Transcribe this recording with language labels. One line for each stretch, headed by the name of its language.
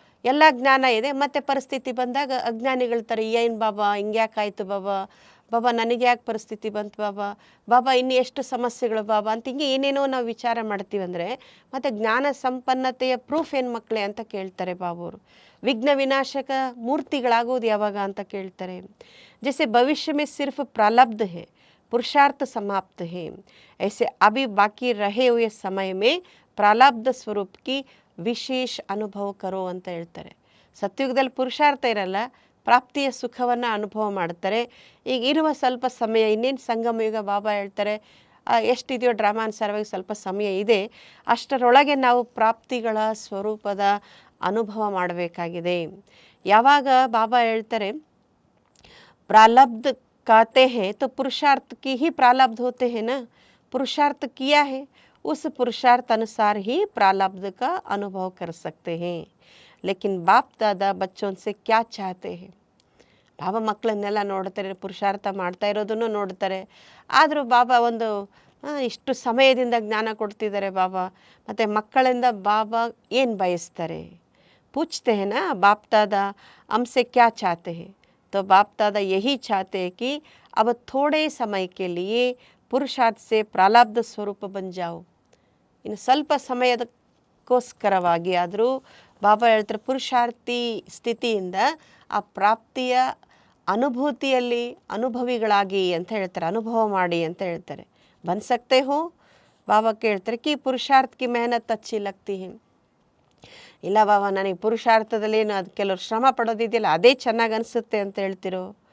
Kannada: ಎಲ್ಲ ಜ್ಞಾನ ಇದೆ, ಮತ್ತು ಪರಿಸ್ಥಿತಿ ಬಂದಾಗ ಅಜ್ಞಾನಿಗಳ ಥರ ಏನು ಬಾಬಾ ಹಿಂಗ್ಯಾಕಾಯ್ತು ಬಾಬಾ, ಬಾಬಾ ನನಗೆ ಯಾಕೆ ಪರಿಸ್ಥಿತಿ ಬಂತು ಬಾಬಾ, ಬಾಬಾ ಇನ್ನು ಎಷ್ಟು ಸಮಸ್ಯೆಗಳು ಬಾಬಾ ಅಂತ ಹಿಂಗೆ ಏನೇನೋ ನಾವು ವಿಚಾರ ಮಾಡ್ತೀವಂದರೆ ಮತ್ತು ಜ್ಞಾನ ಸಂಪನ್ನತೆಯ ಪ್ರೂಫ್ ಏನು ಮಕ್ಕಳೇ ಅಂತ ಕೇಳ್ತಾರೆ ಬಾಬೋರು. ವಿಘ್ನ ವಿನಾಶಕ ಮೂರ್ತಿಗಳಾಗೋದು ಯಾವಾಗ ಅಂತ ಕೇಳ್ತಾರೆ.
Hindi: ಜैसे भविष्य में सिर्फ प्रारब्ध है, पुरुषार्थ समाप्त है, ऐसे अभी बाकी रहे हुए समय में प्रारब्ध ಸ್ವರೂಪ की ವಿಶೇಷ ಅನುಭವ ಕರೋ
Kannada: ಅಂತ ಹೇಳ್ತಾರೆ. ಸತ್ಯುಗದಲ್ಲಿ ಪುರುಷಾರ್ಥ ಇರಲ್ಲ, ಪ್ರಾಪ್ತಿಯ ಸುಖವನ್ನು ಅನುಭವ ಮಾಡ್ತಾರೆ. ಈಗ ಇರುವ ಸ್ವಲ್ಪ ಸಮಯ, ಇನ್ನೇನು ಸಂಗಮಯುಗ ಬಾಬಾ ಹೇಳ್ತಾರೆ ಎಷ್ಟಿದೆಯೋ ಡ್ರಾಮಾನುಸಾರವಾಗಿ ಸ್ವಲ್ಪ ಸಮಯ ಇದೆ, ಅಷ್ಟರೊಳಗೆ ನಾವು ಪ್ರಾಪ್ತಿಗಳ ಸ್ವರೂಪದ ಅನುಭವ ಮಾಡಬೇಕಾಗಿದೆ. ಯಾವಾಗ ಬಾಬಾ ಹೇಳ್ತಾರೆ
Hindi: प्रारब्ध कहते हैं तो पुरुषार्थ की ही प्रारब्ध होते हैं ना, पुरुषार्थ किया है उस पुरुषार्थ अनुसार ही प्रारब्ध का अनुभव कर सकते हैं. लेकिन बाप दादा बच्चों से क्या चाहते हैं?
Kannada: ಬಾಬಾ ಮಕ್ಕಳನ್ನೆಲ್ಲ ನೋಡ್ತಾರೆ, ಪುರುಷಾರ್ಥ ಮಾಡ್ತಾ ಇರೋದನ್ನು ನೋಡ್ತಾರೆ. ಆದರೂ ಬಾಬಾ ಒಂದು ಇಷ್ಟು ಸಮಯದಿಂದ ಜ್ಞಾನ ಕೊಡ್ತಿದ್ದಾರೆ ಬಾಬಾ, ಮತ್ತು ಮಕ್ಕಳಿಂದ ಬಾಬಾ ಏನು ಬಯಸ್ತಾರೆ?
Hindi: पूछते हैं ना बाप दादा हमसे क्या चाहते हैं, तो बाप दादा यही चाहते हैं कि अब थोड़े समय के लिए पुरुषार्थ से प्रारब्ध स्वरूप बन जाओ.
Kannada: ಇನ್ನು ಸ್ವಲ್ಪ ಸಮಯದಕ್ಕೋಸ್ಕರವಾಗಿ ಆದರೂ ಬಾಬಾ ಹೇಳ್ತಾರೆ ಪುರುಷಾರ್ಥಿ ಸ್ಥಿತಿಯಿಂದ ಆ ಪ್ರಾಪ್ತಿಯ ಅನುಭೂತಿಯಲ್ಲಿ ಅನುಭವಿಗಳಾಗಿ ಅಂತ ಹೇಳ್ತಾರೆ, ಅನುಭವ ಮಾಡಿ ಅಂತ ಹೇಳ್ತಾರೆ.
Hindi: ಬನ್ ಸಕ್ತೆ ಹೋ?
Kannada: ಬಾಬಾ ಕೇಳ್ತಾರೆ
Hindi: ಕಿ ಪುರುಷಾರ್ಥ ಕಿ ಮೆಹನತ್ ಅಚ್ಚಿ ಲಗ್ತಿ ಹೈ.
Kannada: ಇಲ್ಲ ಬಾಬಾ ನನಗೆ ಪುರುಷಾರ್ಥದಲ್ಲೇನು ಅದು ಕೆಲವರು ಶ್ರಮ ಪಡೋದಿದೆಯಲ್ಲ ಅದೇ ಚೆನ್ನಾಗಿ ಅನಿಸುತ್ತೆ ಅಂತ ಹೇಳ್ತಿರೋ.